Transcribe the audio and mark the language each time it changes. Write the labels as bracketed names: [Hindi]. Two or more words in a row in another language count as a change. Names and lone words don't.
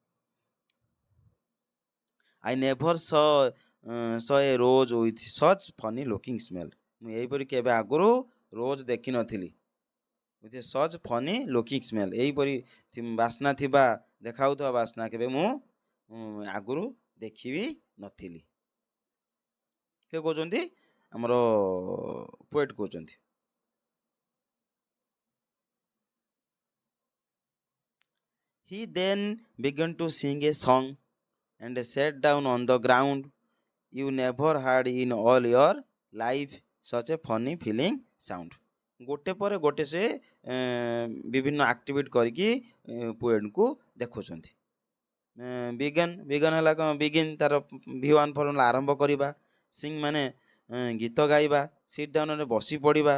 [English] I never saw a rose with such funny looking smell, [Odia] ମୁଁ ଏହିପରି କେବେ ଆଗରୁ ରୋଜ୍ ଦେଖିନଥିଲି, [English] with a such funny looking smell, [Odia] ଏହିପରି ବାସ୍ନା ଥିବା ଦେଖାଉଥିବା ବାସ୍ନା କେବେ ମୁଁ ଆଗରୁ ଦେଖିବି ନଥିଲି। କିଏ କହୁଛନ୍ତି, ଆମର ପୋଏଟ୍ କହୁଛନ୍ତି। [English] He then began to sing a song and sat down on the ground you never heard in all your life such a funny feeling sound. [Odia] ଗୋଟେ ପରେ ଗୋଟେ ସେ ବିଭିନ୍ନ ଆକ୍ଟିଭିଟି କରିକି ପୋଏଟ୍କୁ ଦେଖୁଛନ୍ତି। ବିଗନ୍ ହେଲା କ'ଣ, ବିଗିନ୍ ତାର V1 ଫର୍ମୁଲା ଆରମ୍ଭ କରିବା। ସିଂ ମାନେ ଗୀତ ଗାଇବା। [English] sit downରେ [Odia] ବସି ପଡ଼ିବା।